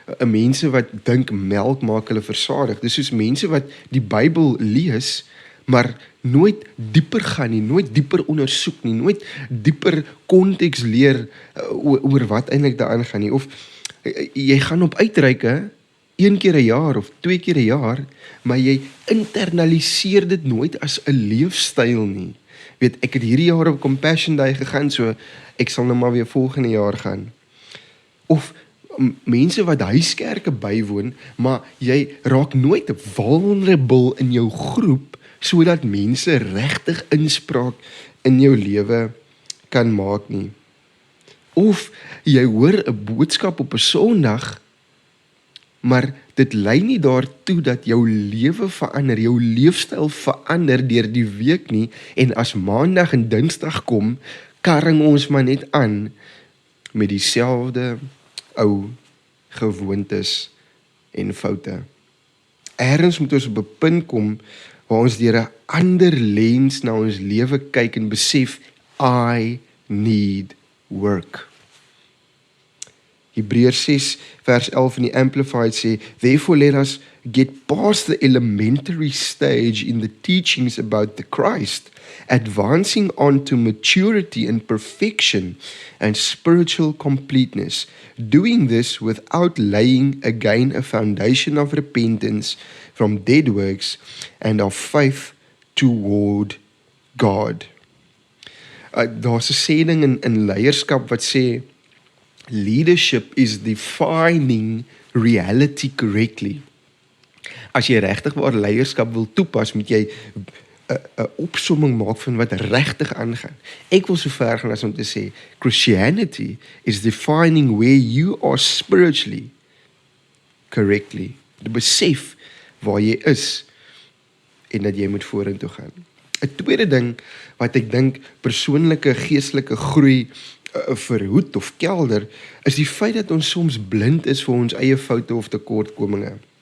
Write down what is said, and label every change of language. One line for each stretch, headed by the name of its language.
Afrikaans: Mense wat dink melk maak hulle versadig, dis soos mense wat die Bybel lees, maar nooit dieper gaan nie, nooit dieper ondersoek nie, nooit dieper konteks leer oor wat eintlik daaraan gaan nie, of jy gaan op uitreike 1 keer 'n jaar of 2 keer 'n jaar, maar jy internaliseer dit nooit as 'n leefstyl nie. Weet, ek het hierdie jaar op Compassion Day gegaan, so ek sal nou maar weer volgende jaar gaan. Of mense wat huiskerke bywoon, maar jy raak nooit vulnerable in jou groep, sodat mense regtig inspraak in jou lewe kan maak nie. Of jy hoor 'n boodskap op 'n Sondag, maar dit lei nie daartoe dat jou lewe verander, jou leefstyl verander deur die week nie, en as Maandag en Dinsdag kom, karring ons maar net aan met dieselfde ou gewoontes en foute. Ergens moet ons op 'n punt kom waar ons deur 'n ander lens na ons lewe kyk en besef,
English: I need work.
Afrikaans: Hebreërs 6 vers 11 in die Amplified sê,
English: therefore let us get past the elementary stage in the teachings about the Christ, advancing on to maturity and perfection and spiritual completeness, doing this without laying again a foundation of repentance from dead works and of faith toward God.
Afrikaans: Daar's 'n sêding in leierskap wat sê,
English: leadership is defining reality correctly.
Afrikaans: As jy regtig waar leierskap wil toepas, moet jy 'n opsomming maak van wat regtig aangaan. Ek wil so ver gaan as om te sê,
English: Christianity is defining where you are spiritually correctly.
Afrikaans: Die besef waar jy is en dat jy moet vorentoe gaan. 'n tweede ding wat ek dink persoonlike geestelike groei verhoed of kelder, is die feit dat ons soms blind is vir ons eie foute of tekortkominge.